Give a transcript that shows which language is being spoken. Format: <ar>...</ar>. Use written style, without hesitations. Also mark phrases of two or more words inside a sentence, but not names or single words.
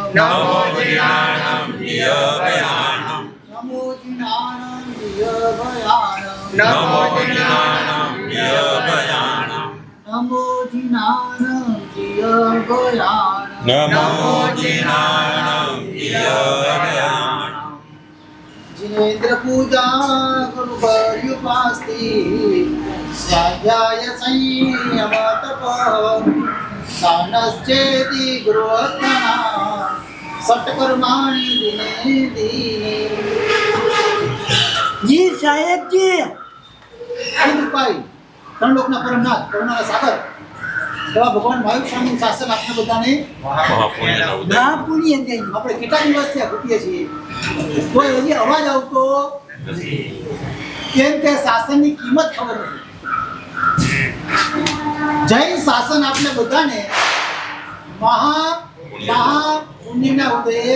<pra>નમો જીનાણમ જીયભયાણમ નમો જીનાણમ જીયભયાણમ નમો જીનાણમ જીયભયાણમ નમો જીનાણમ જીયભયાણમ નમો જીનાણમ જીયભયાણમ</pra> <sa>जिनेन्द्र पूजा गुरु पर्युपास्ति स्वाध्याय संयम तप दानश्चेति गृहस्थना सत्कर्माणि दिने दिने</sa> <gu>જી સાહેબજી ભાઈ ત્રણ લોકના પરમનાથ કરુણાના સાગર એવા ભગવાન મહાવીર સ્વામીનું શાસન આપણે બધાને મહાપુણ્યના ઉદય મહાપુણ્ય દઈ આપણે કેટલા દિવસથી આ ઘૂંટીએ છીએ તો હજી અવાજ આવતો કેમ કે શાસનની કિંમત ખબર નથી જૈન શાસન આપણે બધાને મહા પુણ્યના ઉદયે</gu>